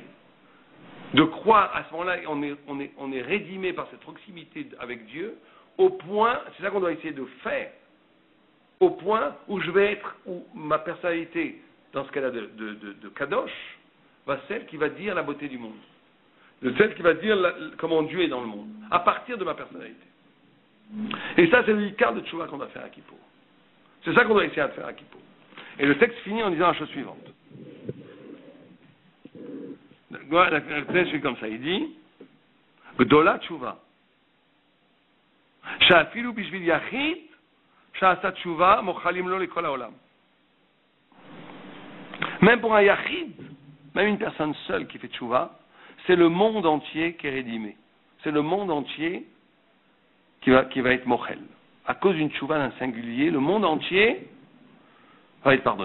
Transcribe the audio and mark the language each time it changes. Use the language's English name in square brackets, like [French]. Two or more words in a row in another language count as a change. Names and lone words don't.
[French] De croire, à ce moment-là, on est rédimé par cette proximité avec Dieu, au point, c'est ça qu'on doit essayer de faire, au point où je vais être, où ma personnalité, dans ce cas-là de Kadosh, va celle qui va dire la beauté du monde, de celle qui va dire comment Dieu est dans le monde, à partir de ma personnalité. Et ça, c'est le quart de Tchouva qu'on doit faire à Kippour. C'est ça qu'on doit essayer de faire à Kippour. Et le texte finit en disant la chose suivante. Le texte fait comme ça, il dit [Hebrew] גדולה תשובה. שאפילו בשביל יחיד, שעשה תשובה, מוחלים לו לכל העולם. [French] Même pour un yachid, même une personne seule qui fait Tchouva, c'est le monde entier qui est rédimé. C'est le monde entier qui va être mochel. À cause d'une Tchouva d'un singulier, le monde entier va être pardonné.